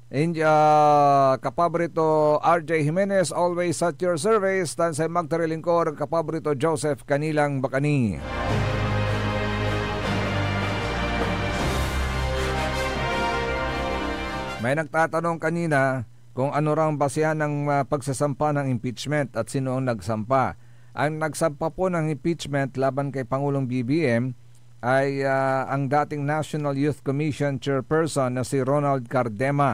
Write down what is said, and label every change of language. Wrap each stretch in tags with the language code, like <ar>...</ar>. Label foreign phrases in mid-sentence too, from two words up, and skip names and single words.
<tl>Kapabrito RJ Jimenez,</tl> <en>always at your service.</en> <tl>Tansay magtarilingkor, kapabrito Joseph Kanilang Bakani. May nagtatanong kanina kung ano rang basihan ng pagsasampa ng impeachment at sino ang nagsampa. Ang nagsampa po ng impeachment laban kay Pangulong BBM ay ang dating National Youth Commission Chairperson na si Ronald Cardema.</tl>